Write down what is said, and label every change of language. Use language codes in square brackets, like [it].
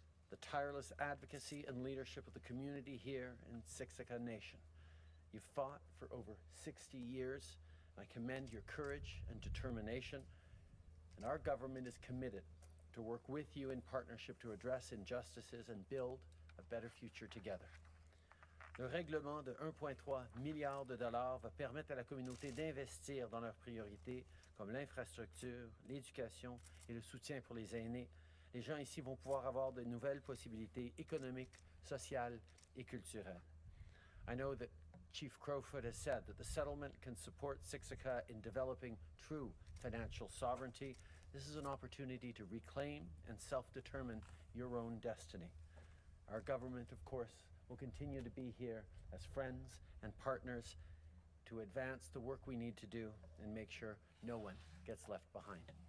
[en] the tireless advocacy and leadership of the community here in Siksika Nation. You've fought for over 60 years. I commend your courage and determination, and our government is committed to work with you in partnership to address injustices and build a better future together. [fr] Le règlement de 1,3 milliard de dollars va permettre à la communauté d'investir dans leurs priorités comme l'infrastructure, l'éducation et le soutien pour les aînés. Les gens ici vont pouvoir avoir de nouvelles possibilités économiques, sociales et culturelles. [en] I know that Chief Crowfoot has said that the settlement can support Siksika in developing true financial sovereignty. This is an opportunity to reclaim and self-determine your own destiny. Our government, of course, will continue to be here as friends and partners to advance the work we need to do and make sure no one gets left behind.